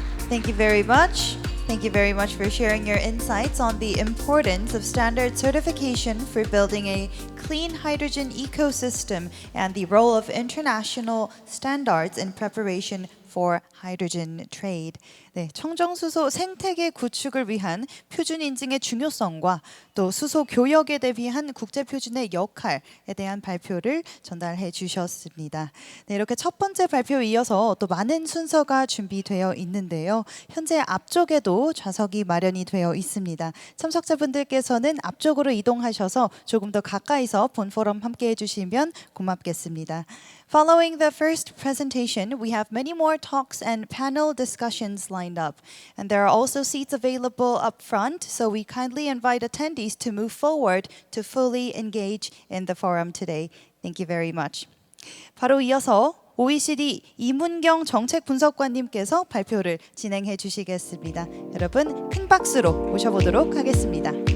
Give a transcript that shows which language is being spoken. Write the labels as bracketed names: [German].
[English] Thank you very much. Thank you very much for sharing your insights on the importance of standard certification for building a clean hydrogen ecosystem and the role of international standards in preparation for hydrogen trade. [Korean] 네, 청정수소 생태계 구축을 위한 표준 인증의 중요성과 또 수소 교역에 대비한 국제 표준의 역할에 대한 발표를 전달해 주셨습니다. 네, 이렇게 첫 번째 발표에 이어서 또 많은 순서가 준비되어 있는데요. 현재 앞쪽에도 좌석이 마련이 되어 있습니다. 참석자분들께서는 앞쪽으로 이동하셔서 조금 더 가까이서 본 포럼 함께 해주시면 고맙겠습니다. [English] Following the first presentation, we have many more talks and panel discussions lined up. And there are also seats available up front, so we kindly invite attendees to move forward to fully engage in the forum today. Thank you very much. [Korean] 바로 이어서 OECD 이문경 정책분석관님께서 발표를 진행해 주시겠습니다. 여러분 큰 박수로 모셔보도록 하겠습니다.